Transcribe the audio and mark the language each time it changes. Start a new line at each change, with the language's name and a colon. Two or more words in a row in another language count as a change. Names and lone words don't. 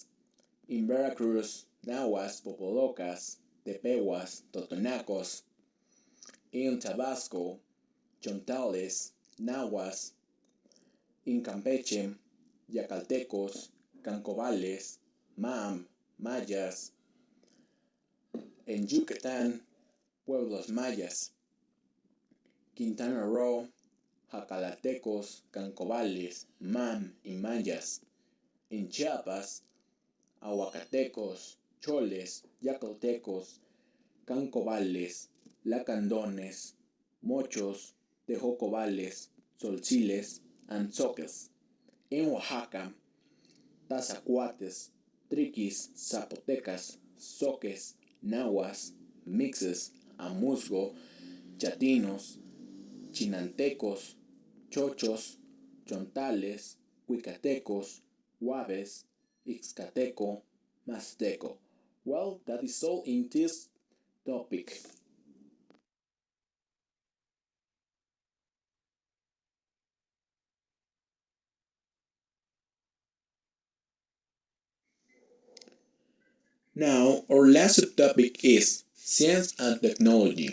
Spanish: En Veracruz, Nahuas, Popolocas, Tepehuas, Totonacos. En Tabasco, Chontales, Nahuas. En Campeche, Yacaltecos, Cancobales, Mayas. En Yucatán, pueblos mayas. Quintana Roo, Jacalatecos, Cancobales, y Mayas. En Chiapas, Aguacatecos, Choles, Yacaltecos, Cancobales, Lacandones, Mochos, Tejocobales, Solciles, Anzoques. En Oaxaca, Tazacuates, Triquis, Zapotecas, Zoques, Nahuas, Mixes, Amuzgo, Chatinos, Chinantecos, Chochos, Chontales, Huicatecos, Huaves, Ixcateco, Mazteco.
English: Well, that is all in this topic. Now, our last subtopic is Science and Technology.